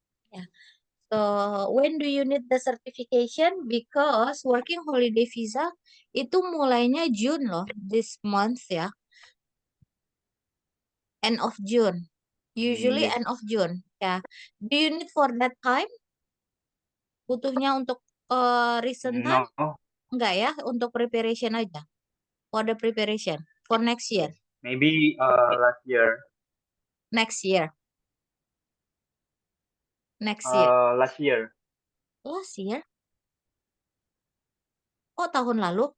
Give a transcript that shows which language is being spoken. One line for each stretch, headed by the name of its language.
English: Yeah. So when do you need the certification? Because working holiday visa
Indonesian: itu mulainya
English: June loh, this month ya, end of June. Usually Yes. end of June. Ya. Do you need for that time?
Indonesian: Butuhnya untuk
English: recent time? No.
Indonesian: Enggak ya, untuk preparation aja.
English: For the preparation for next year. Yes. Maybe last year. Next year. Next year. Last year. Last year?
Indonesian: Oh, tahun lalu?